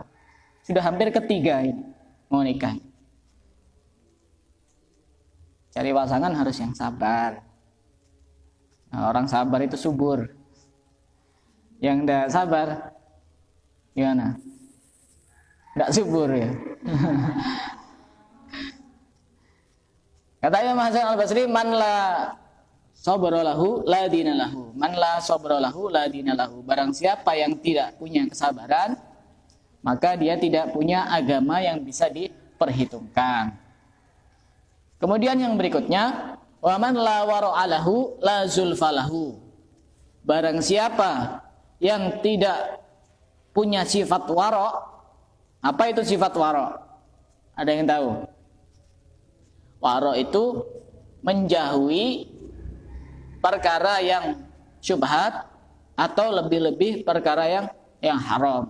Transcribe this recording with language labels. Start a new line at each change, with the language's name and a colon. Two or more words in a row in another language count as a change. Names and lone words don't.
Indonesian: Sudah hampir ke-3 ini mau nikah. Cari pasangan harus yang sabar. Nah, orang sabar itu subur. Yang tidak sabar gimana? Tidak subur ya. Kata Imam Hasan Al-Basri,
Arabic: من لا صبر له لا دين له. من لا صبر له لا دين له.
Indonesian: Barang siapa yang tidak punya kesabaran, maka dia tidak punya agama yang bisa diperhitungkan. Kemudian yang berikutnya,
Arabic: و من لا ورع له لا زلفى له.
Indonesian: Barang siapa yang tidak punya sifat wara'. Apa itu sifat wara'? Ada yang tahu? Wara' itu menjauhi perkara yang syubhat atau lebih-lebih perkara yang haram.